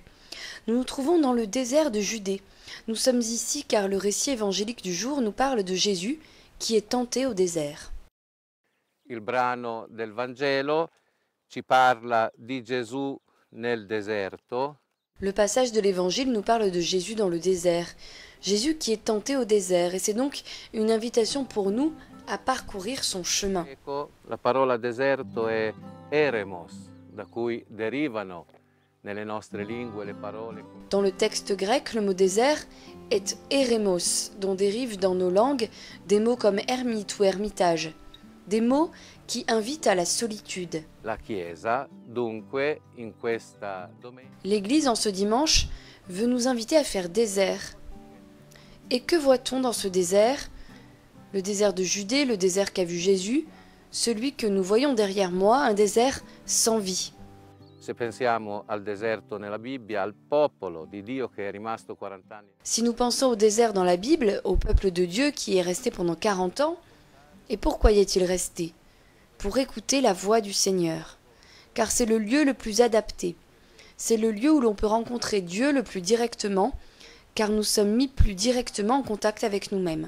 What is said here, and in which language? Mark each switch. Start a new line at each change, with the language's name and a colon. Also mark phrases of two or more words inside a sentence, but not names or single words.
French: Nous nous trouvons dans le désert de Judée. Nous sommes ici car le récit évangélique du jour nous parle de Jésus qui est tenté au désert.
Italian: Il brano del Vangelo ci parla di Gesù nel deserto.
French: Le passage de l'évangile nous parle de Jésus dans le désert. Jésus qui est tenté au désert, et c'est donc une invitation pour nous à parcourir son chemin.
Italian: La parola deserto è eremos, da cui derivano nelle nostre lingue le parole.
French: Dans le texte grec, le mot désert est eremos, dont dérivent dans nos langues des mots comme ermite ou ermitage, des mots qui invitent à la solitude.
Italian: La Chiesa, dunque, in questa domenica.
French: L'Église, en ce dimanche, veut nous inviter à faire désert. Et que voit-on dans ce désert ? Le désert de Judée, le désert qu'a vu Jésus, celui que nous voyons derrière moi, un désert sans vie.
Italian: Se pensiamo al deserto nella Bibbia, al popolo di Dio che è rimasto 40 anni.
French: Si nous pensons au désert dans la Bible, au peuple de Dieu qui est resté pendant 40 ans, et pourquoi y est-il resté ? Pour écouter la voix du Seigneur. Car c'est le lieu le plus adapté. C'est le lieu où l'on peut rencontrer Dieu le plus directement, car nous sommes mis plus directement en contact avec nous-mêmes.